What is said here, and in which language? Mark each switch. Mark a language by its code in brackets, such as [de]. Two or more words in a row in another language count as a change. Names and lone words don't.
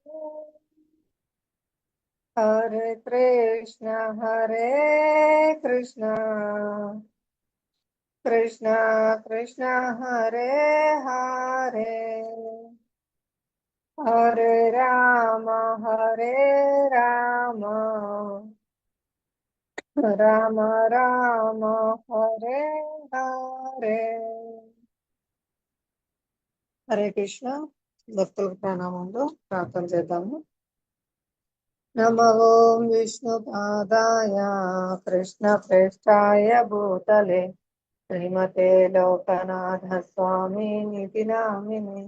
[sa] हरे कृष्ण कृष्ण कृष्ण हरे हरे हरे राम राम राम हरे हरे. [te] హరే కృష్ణ. భక్తులకు ప్రణామంలో ప్రార్థన చేద్దాము. [sa] నమో ఓం విష్ణుపాదాయ కృష్ణ ప్రేష్టాయ భూతలే శ్రీమతే లోకనాథ స్వామి నితి నామినే.